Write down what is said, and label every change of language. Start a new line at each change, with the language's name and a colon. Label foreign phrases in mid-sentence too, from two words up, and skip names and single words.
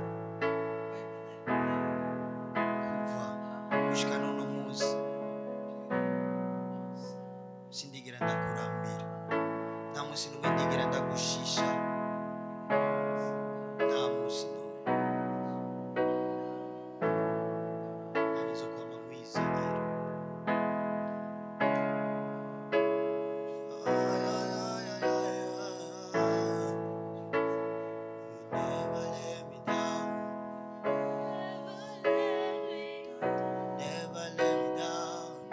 Rundi: kuva gushika n'uno munsi sindigera ndakurambira, nta munsi n'umwe ndigera ndagushisha, nta munsi n'umwe. Nanizo kwama mwizigiro.
English: You never let me down. Never let me down.